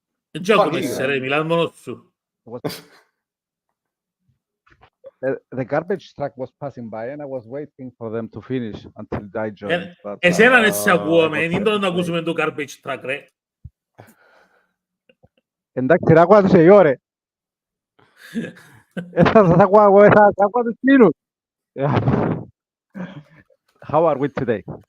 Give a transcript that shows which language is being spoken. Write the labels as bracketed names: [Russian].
[Greek] Έτσι άκουμες ρε, μιλάς μόνος σου. [English] The garbage truck was passing by and I was waiting for them to finish until I joined. [Greek] Εσένα έτσι ακούγαμε, δεν το να ακούσουμε το garbage truck ρε. Εντάξει ρε, άκουα τους εγώ ρε. Θα σας άκουα εγώ, θα σας άκουα τους κλίνους. [English] How are we today?